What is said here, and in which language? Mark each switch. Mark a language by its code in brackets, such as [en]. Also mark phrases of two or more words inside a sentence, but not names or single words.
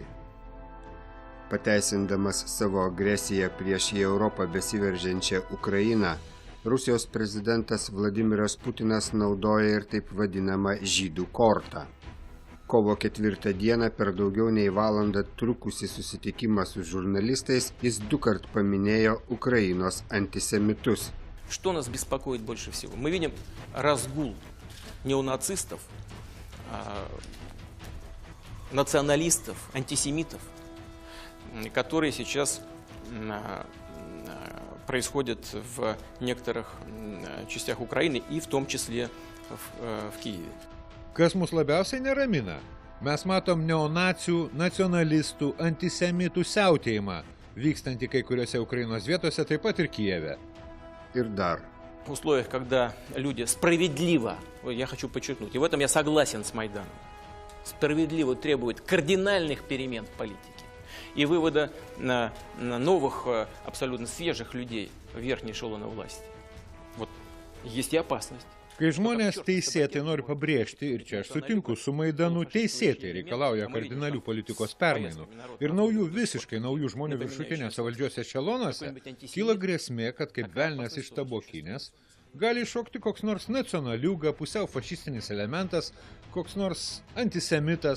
[lt] Pateisindamas savo agresiją prieš į Europą besiveržiančią Ukrainą, Rusijos prezidentas Vladimiras Putinas naudoja ir taip vadinamą žydų kortą. Kovo 4 dieną per daugiau nei valandą trukusį susitikimą su žurnalistais jis dukart paminėjo Ukrainos antisemitus. [ru] Что нас беспокоит больше всего? Мы видим разгул неонацистов, националистов, антисемитов, которые сейчас происходят в некоторых частях Украины и в том числе в Киеве. [lt] Kas mus labiausiai neramina? Mes matom neonacių, nacionalistų, antisemitų siautėjimą, vykstantį kai kuriuose Ukrainos vietose, taip pat ir Kijeve. Ir dar. [ru] В условиях, когда люди справедливо, я хочу подчеркнуть, и в этом я согласен с Майданом, справедливо требуют кардинальных перемен в политике и вывода на новых, абсолютно свежих людей в верхние эшелоны власти. Вот есть и опасность. [lt] Kai žmonės teisėtai nori pabrėžti, ir čia aš sutinku su Maidanu, teisėtai reikalauja kardinalių politikos permainų ir visiškai naujų žmonių viršutinėse valdžios ešelonuose, kyla grėsmė, kad kaip velnias iš tabokinės gali iššokti koks nors nacionaliūga, pusiau fašistinis elementas, koks nors antisemitas.